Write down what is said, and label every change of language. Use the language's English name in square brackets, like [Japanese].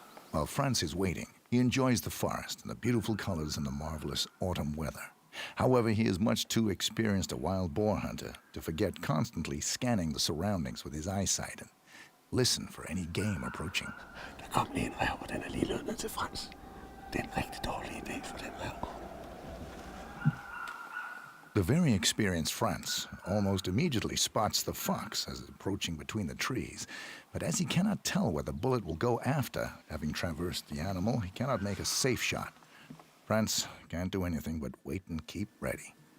[English] While Franz is waiting, he enjoys the forest and the beautiful colors and the marvelous autumn weather. However, he is much too experienced a wild boar hunter to forget constantly scanning the surroundings with his eyesight and listen for any game approaching. [Danish] Der kom lige en ræv, og den er lige løbet ned til Frans. Det er en rigtig dårlig idé for den ræv. [English] The very experienced Franz almost immediately spots the fox as it's approaching between the trees, but as he cannot tell where the bullet will go after having traversed the animal, he cannot make a safe shot. Franz can't do anything but wait and keep ready.